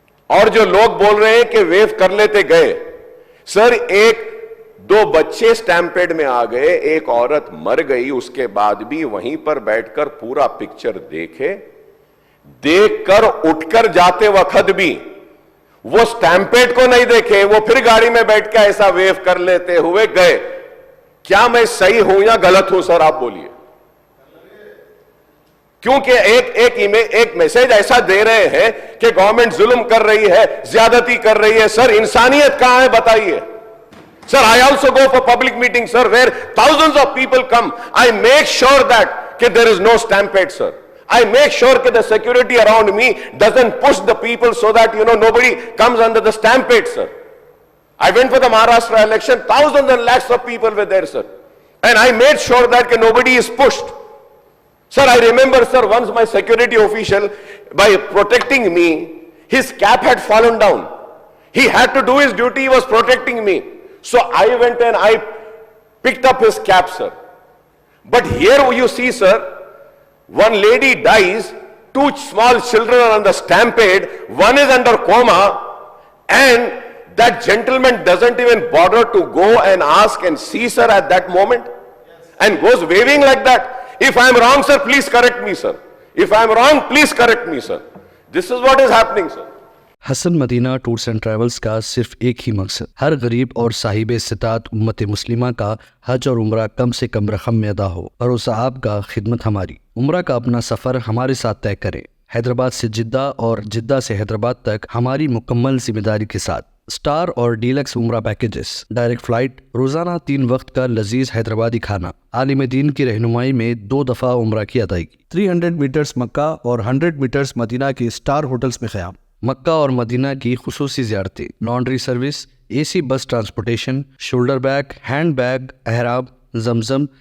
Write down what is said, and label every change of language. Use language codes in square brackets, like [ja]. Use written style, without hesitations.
[ur] اور جو لوگ بول رہے ہیں کہ ویو کر لیتے گئے، سر 2 بچے سٹیمپیڈ میں آ گئے، ایک عورت مر گئی، اس کے بعد بھی وہیں پر بیٹھ کر پورا پکچر دیکھ کر اٹھ کر جاتے وقت بھی وہ سٹیمپیڈ کو نہیں دیکھے، وہ پھر گاڑی میں بیٹھ کے ایسا ویو کر لیتے ہوئے گئے۔ کیا میں صحیح ہوں یا غلط ہوں سر؟ آپ بولیے۔ کیونکہ ایک میسج ایسا دے رہے ہیں کہ گورنمنٹ ظلم کر رہی ہے، زیادتی کر رہی ہے۔ سر انسانیت کہاں ہے بتائیے؟ [en] Sir, I also go for public meetings, sir, where thousands of people come. I make sure that there is no stampede, sir. I make sure that the security around me doesn't push the people so that, nobody comes under the stampede, sir. I went for the Maharashtra election, thousands and lakhs of people were there, sir. And I made sure that nobody is pushed. Sir, I remember, sir, once my security official, by protecting me, his cap had fallen down. He had to do his duty, he was protecting me. So I went and I picked up his cap, sir. But here you see, sir, one lady dies, 2 small children are on the stampede, one is under coma, and that gentleman doesn't even bother to go and ask and see, sir, at that moment, and goes waving like that. If I am wrong, sir, please correct me, sir. If I am wrong, please correct me, sir. This is what is happening, sir. [ur] Hasan Medina tours and travels کا صرف ایک ہی مقصد ہر غریب اور صاحب استطاعت امت مسلمہ کا حج اور عمرہ کم سے کم رقم میں ادا ہو۔ بھروسہ آپ کا، خدمت ہماری۔ عمرہ کا اپنا سفر ہمارے ساتھ طے کریں۔ حیدرآباد سے جدہ اور جدہ سے حیدرآباد تک ہماری مکمل ذمہ داری کے ساتھ۔ سٹار اور ڈیلکس عمرہ پیکیجز، ڈائریکٹ فلائٹ، روزانہ 3 وقت کا لذیذ حیدرآبادی کھانا، عالم دین کی رہنمائی میں 2 دفعہ عمرہ کی ادائیگی، 300 میٹرز مکہ اور 100 میٹرز مدینہ کے سٹار ہوٹلز میں قیام، مکہ اور مدینہ کی خصوصی زیارتیں، لانڈری سروس، اے سی بس transportation, shoulder bag, hand bag, احرام، زمزم،